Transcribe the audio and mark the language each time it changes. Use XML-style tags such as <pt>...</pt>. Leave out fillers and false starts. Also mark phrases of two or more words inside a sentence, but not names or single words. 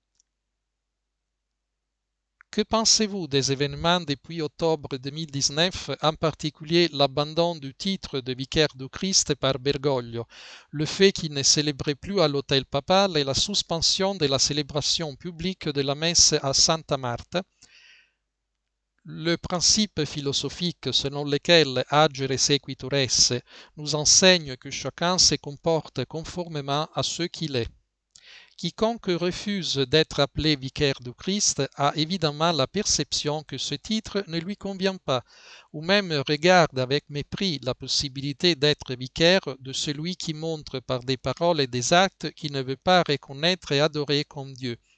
<fr>Que pensez-vous des événements depuis octobre 2019, en particulier l'abandon du titre de vicaire du Christ par Bergoglio, le fait qu'il ne célébrait plus à l'autel papal et la suspension de la célébration publique de la messe à Santa Marta? Le principe philosophique selon lequel</fr> <la>agere sequitur esse</la> <fr>nous enseigne que chacun se comporte conformément à ce qu'il est. Quiconque refuse d'être appelé vicaire du Christ a évidemment la perception que ce titre ne lui convient pas, ou même regarde avec mépris la possibilité d'être vicaire de celui qui montre par des paroles et des actes qu'il ne veut pas reconnaître et adorer comme Dieu.</fr>